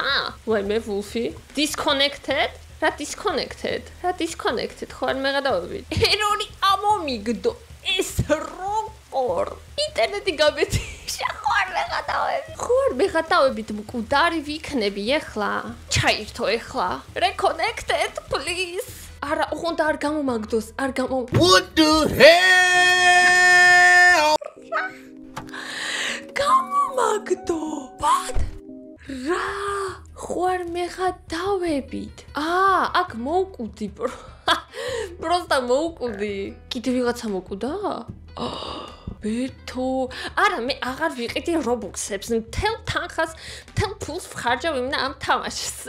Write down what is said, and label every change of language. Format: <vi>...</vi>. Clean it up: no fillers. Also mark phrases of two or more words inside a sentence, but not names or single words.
<ka>ვაიმე ვულფი. Disconnected? რა disconnected? ხო არ მეღადავებით. ერორი ამომიგდო. ეს როგორ? ინტერნეტი გამეთიშა, ხო არ მეღადავებით, მკვდარი ვიქნები ეხლა. ჩაირთო ეხლა.</ka> <en>Reconnected, please.</en> <ka>არა, ოღონდ არ გამომაგდოს, არ გამო.</ka> <en>What the hell?</en> <ka>გამომაგდო. What? რა? ხო არ მეღადავებით. აქ მოვკვდი. პროსტა მოვკვდი. კიდე ვიღაცა მოვკვდა? ბეთო, არა მე აღარ ვიყიდი რობუქსებს, მთელ თანხას, მთელ ფულს ვხარჯავ იმნა ამ თამაშზე.</ka>